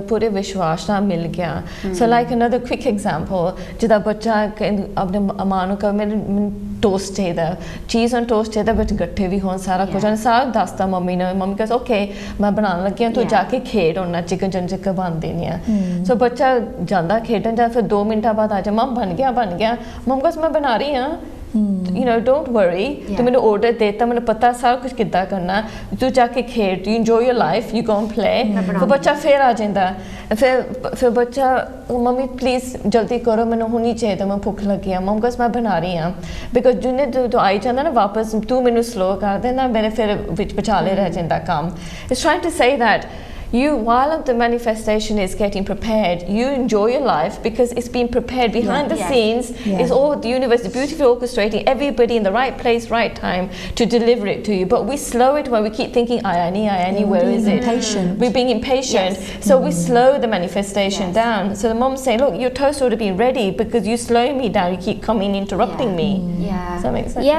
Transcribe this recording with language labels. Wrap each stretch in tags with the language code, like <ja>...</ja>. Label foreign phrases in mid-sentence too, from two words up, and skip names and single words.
<pa>ਪੂਰੇ ਵਿਸ਼ਵਾਸ ਨਾਲ ਮਿਲ ਗਿਆ</pa> <en>so like another quick example</en> <pa>ਜਿਹਦਾ ਬੱਚਾ ਆਪਣੇ ਮਾਂ ਨੂੰ ਕਹੇ ਮੈਨੂੰ ਟੋਸਟ ਚਾਹੀਦਾ</pa> <en>cheese on toast</en> <pa>ਚਾਹੀਦਾ ਵਿੱਚ ਗੱਠੇ ਵੀ ਹੋਣ ਸਾਰਾ ਕੁਝ ਸਾਰਾ ਦੱਸਦਾ ਮੰਮੀ ਨੇ ਮੰਮੀ ਕਹਿੰਦੀ ਓਕੇ ਮੈਂ ਬਣਾਉਣ ਲੱਗੀ ਹਾਂ ਤੂੰ ਜਾ ਕੇ ਖੇਡ ਉਹਨਾਂ ਚਿਕਨ ਚੰਚਕ ਬਣ ਦੇਣੀ ਆ ਸੋ ਬੱਚਾ ਜਾਂਦਾ ਖੇਡਣ ਜਾਂ ਫਿਰ 2 ਮਿੰਟਾਂ ਬਾਅਦ ਆ ਜਾ ਮੰਮ ਬਣ ਗਿਆ ਮੰਮ ਕਹਿੰਦੀ ਮੈਂ ਬਣਾ ਰਹੀ ਹਾਂ</pa> <en>you know don't worry</en> <pa>ਤੂੰ ਮੈਨੂੰ ਆਰਡਰ ਦੇਤਾ ਮੈਨੂੰ ਪਤਾ ਸਾਰਾ ਕੁਝ ਕਿੱਦਾਂ ਕਰਨਾ ਤੂੰ ਜਾ ਕੇ ਖੇਡ</pa> <en>you enjoy your life you go and play</en> <pa>ਫਿਰ ਬੱਚਾ ਫਿਰ ਆ ਜਾਂਦਾ ਫਿਰ ਬੱਚਾ ਮੰਮੀ ਪਲੀਜ਼ ਜਲਦੀ ਕਰੋ ਮੈਨੂੰ ਹੁਣੀ ਚਾਹੀਦਾ ਮੈਂ ਭੁੱਖ ਲੱਗੀ ਆ ਮੰਮ ਕਹਿੰਦੀ ਮੈਂ ਬਣਾ ਰਹੀ ਹਾਂ ਬਿਕਾਜ਼ ਜਿਹਨੇ ਤੂੰ ਆਈ ਜਾਂਦਾ ਨਾ ਵਾਪਸ ਤੂੰ ਮੈਨੂੰ ਸਲੋ ਕਰ ਦੇਣਾ ਮੇਰੇ ਫਿਰ ਵਿੱਚ ਵਿਚਾਲੇ ਰਹਿ ਜਾਂਦਾ ਕੰਮ</pa> <en>it's trying to say that you while the manifestation is getting prepared you enjoy your life because it's been prepared behind the scenes it's all the universe is beautifully orchestrating everybody in the right place right time to deliver it to you but we slow it when we keep thinking I need where is it we're being impatient so we slow the manifestation down so the mom's saying look your toast ought to be ready because you slow me down you keep coming interrupting me does that make sense</en>